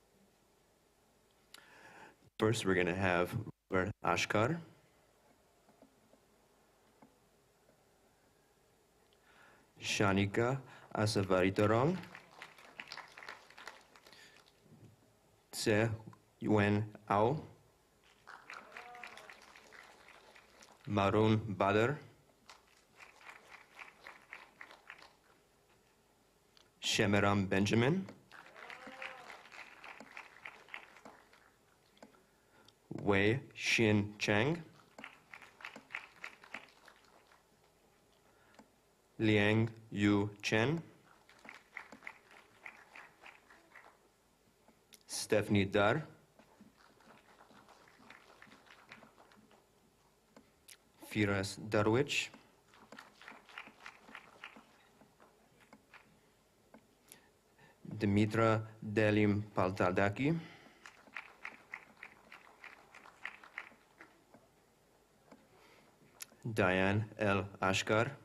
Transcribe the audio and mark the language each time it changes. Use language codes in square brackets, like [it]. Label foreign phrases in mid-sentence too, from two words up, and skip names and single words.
[en] First, we're going to have Robert Ashkar. Shanika Asavaritarong, Tse Yuen Ao, Marun Badr, Shemiram Benjamin, Wei Xin Chang, Liang Yu Chen, Stephanie Dar, Firas Darwich, Dimitra Delim Paltadaki, Diane El Ashkar,